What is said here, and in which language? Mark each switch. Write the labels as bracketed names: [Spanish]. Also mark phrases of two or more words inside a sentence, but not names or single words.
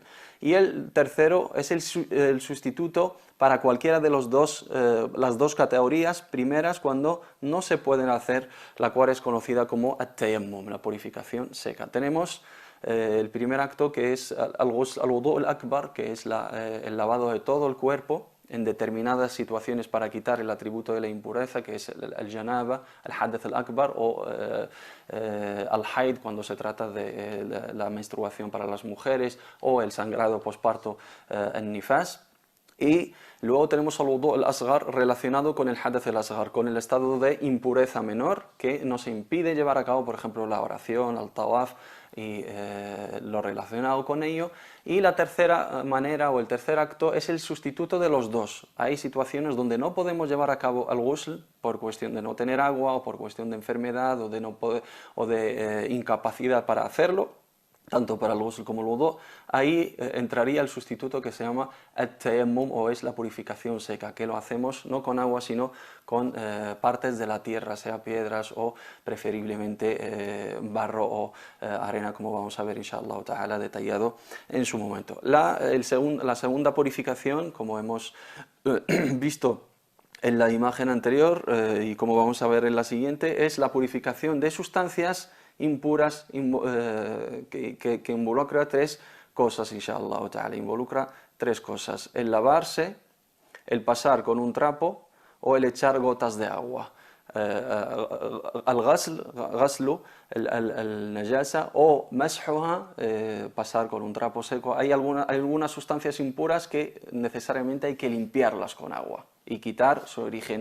[Spanish] Y el tercero es el sustituto para cualquiera de las dos categorías primeras cuando no se pueden hacer, la cual es conocida como at-tayammum, la purificación seca. Tenemos el primer acto, que es [Arabic] الوضوء الأكبر, [Spanish] que es el lavado de todo el cuerpo en determinadas situaciones para quitar el atributo de la impureza, que es el janaba, el [Arabic] الحدث الأكبر [Spanish] o al-haid, cuando se trata de la menstruación para las mujeres, o el sangrado posparto, en nifas. Y luego tenemos [Arabic] الوضوء الأصغر [Spanish] relacionado con el [Arabic] الحدث الأصغر, [Spanish] con el estado de impureza menor que nos impide llevar a cabo, por ejemplo, la oración, el tawaf y lo relacionado con ello. Y la tercera manera o el tercer acto es el sustituto de los dos. Hay situaciones donde no podemos llevar a cabo el ghusl por cuestión de no tener agua o por cuestión de enfermedad o de, no poder, o de incapacidad para hacerlo, tanto para el ghusl como el wudu. Ahí entraría el sustituto que se llama at-tayammum, o es la purificación seca, que lo hacemos no con agua sino con partes de la tierra, sea piedras o preferiblemente barro o arena, como vamos a ver [Arabic] إن شاء الله تعالى [Spanish] detallado en su momento. La segunda purificación, como hemos visto en la imagen anterior y como vamos a ver en la siguiente, es la purificación de sustancias impuras, que involucra tres cosas, [Arabic] إن شاء الله تعالى. [Spanish] Involucra tres cosas: el lavarse, el pasar con un trapo o el echar gotas de agua. [Arabic] الغسل، النجاسة, [Spanish] o mashuha, pasar con un trapo seco. Hay algunas sustancias impuras que necesariamente hay que limpiarlas con agua y quitar su origen.